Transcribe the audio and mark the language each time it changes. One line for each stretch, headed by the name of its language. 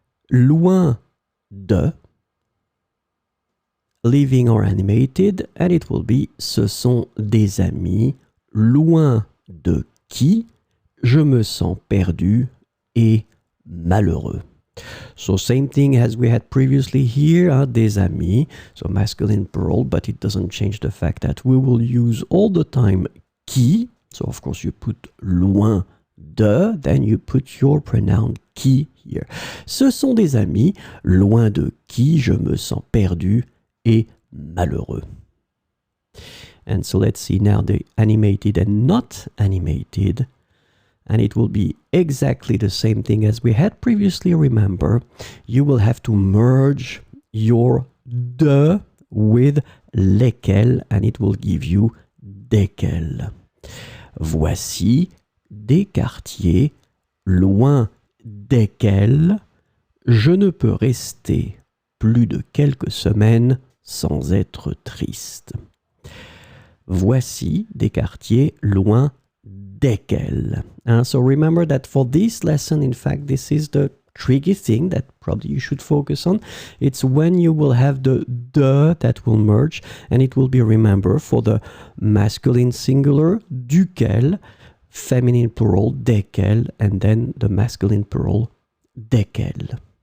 French: Loin de,
English: living or animated, and it will be
French: ce sont des amis, loin de qui je me sens perdu et malheureux.
English: So same thing as we had previously here,
French: des amis,
English: so masculine plural, but it doesn't change the fact that we will use all the time qui, so of course you put
French: loin de,
English: then you put your pronoun qui here.
French: Ce sont des amis, loin de qui je me sens perdu et malheureux.
English: And so let's see now the animated and not animated. And it will be exactly the same thing as we had previously, remember. You will have to merge your de with lesquels, and it will give you desquels.
French: Voici des quartiers loin desquels je ne peux rester plus de quelques semaines sans être triste. Voici des quartiers loin desquels.
English: So remember that for this lesson, in fact, this is the tricky thing that probably you should focus on. It's when you will have the de that will merge, and it will be, remember, for the masculine singular, duquel, feminine plural, desquels, and then the masculine plural, desquels.